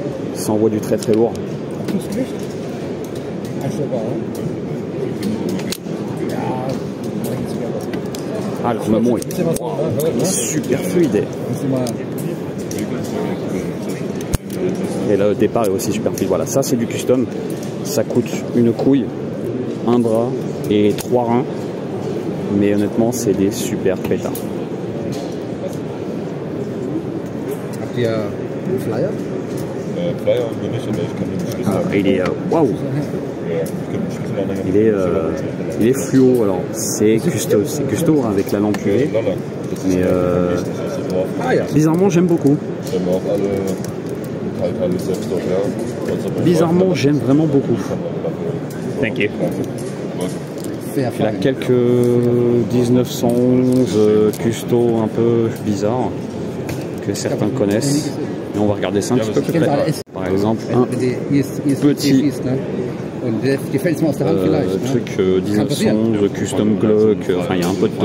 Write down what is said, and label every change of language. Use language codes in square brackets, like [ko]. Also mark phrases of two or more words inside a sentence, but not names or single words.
[fr] Ça envoie du très très lourd. Ah, l'armement est super fluide. Et là, le départ est aussi super fluide. Voilà, ça c'est du custom. Ça coûte une couille, un bras et 3 reins. Mais honnêtement, c'est des super pétards. [de] Habt ihr einen Flyer? Flyer haben wir nicht, aber ich kann den Schlüssel sagen. [fr] Il est waouh. Il est fluo. Alors c'est custo avec la lampe UV. Mais bizarrement, j'aime beaucoup. Bizarrement, j'aime vraiment beaucoup. [en] Thank you. [fr] Il a quelques 1911 custo un peu bizarres que certains connaissent. Et on va regarder ça un petit peu plus près. Par exemple, un petit truc 1911 custom Glock. Enfin, il y a un peu de tout.